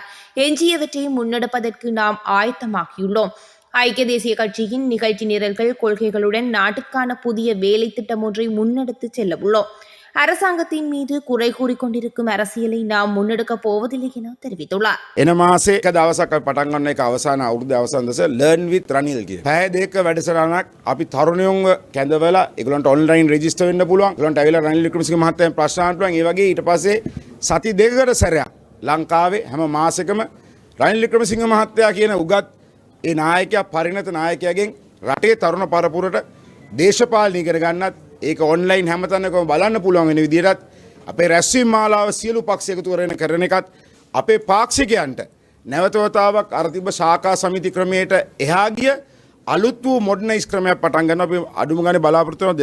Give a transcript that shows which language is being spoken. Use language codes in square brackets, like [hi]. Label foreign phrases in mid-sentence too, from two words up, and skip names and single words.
[ta] எஞ்சியவற்றை முன்னெடுப்பதற்கு நாம் ஆயத்தமாகியுள்ளோம். ஐக்கிய தேசிய கட்சியின் நிகழ்ச்சி நிரல்கள், கொள்கைகளுடன் நாட்டுக்கான புதிய வேலை திட்டம் ஒன்றை முன்னெடுத்து செல்ல உள்ளோம். அரசாங்கத்தின் மீது குறை கூறிக்கொண்டிருக்கும் அரசியலை நாம் முன்னெடுக்கப் போவதில்லை என தெரிவித்துள்ளார். [si] එන මාසයක දවසක් අපි පටන් ගන්න එක අවසාන අවුරුද්ද අවසන් දවසේ ලර්න් විත් රනිල් කියන. පැය දෙකක වැඩසටහනක් අපි තරුණයන්ව කැඳවලා ඒගොල්ලන්ට [en] online register [si] වෙන්න පුළුවන්. ඒගොල්ලන්ට ඇවිල්ලා රනිල් වික්‍රමසිංහ මහත්තයාගෙන් ප්‍රශ්න අහන්න පුළුවන්. ඒ වගේ ඊට පස්සේ සති දෙකකට සැරයක් ලංකාවේ හැම මාසෙකම රනිල් වික්‍රමසිංහ මහත්තයා කියන උගත් ඒ නායකයා පරිණත නායකයාගෙන් රටේ තරුණ පරපුරට දේශපාලනය කර ගන්නත් ඒක ඔන්ලයින් හැමතැනකම බලන්න පුළුවන් වෙන විදිහටත් අපේ රැස්වීම් මාලාව සියලු පක්ෂ එකතු කරන එකත් අපේ පාක්ෂිකයන්ට නැවත වතාවක් අර තිබ්බ ශාඛා සමිති ක්‍රමයට එහා ගිය අලුත් වූ මොඩර්නයිස් ක්‍රමයක් පටන් ගන්න අපි අඩුම ගානේ බලාපොරොත්තු වෙනවා.